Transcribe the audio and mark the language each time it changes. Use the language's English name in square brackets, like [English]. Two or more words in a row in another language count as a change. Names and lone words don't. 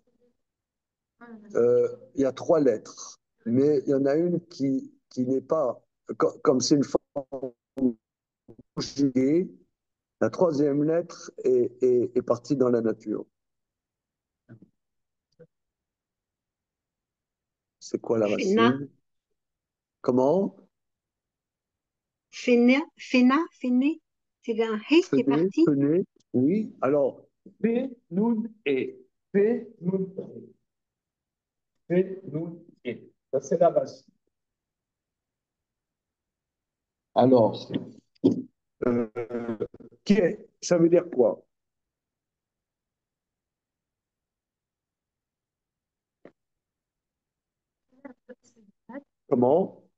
[French] Il y a 3 lettres, mais il y en a une qui n'est pas, comme c'est une forme conjuguée, la troisième lettre est partie dans la nature. C'est quoi la Fena. racine? Comment? Fena, Féné. C'est un hé qui est parti. Fené, oui. Alors, P, Nun, E. P, Nun, E. P, Nun, E. Ça, c'est la racine. Alors, euh, ça veut dire quoi? Comment?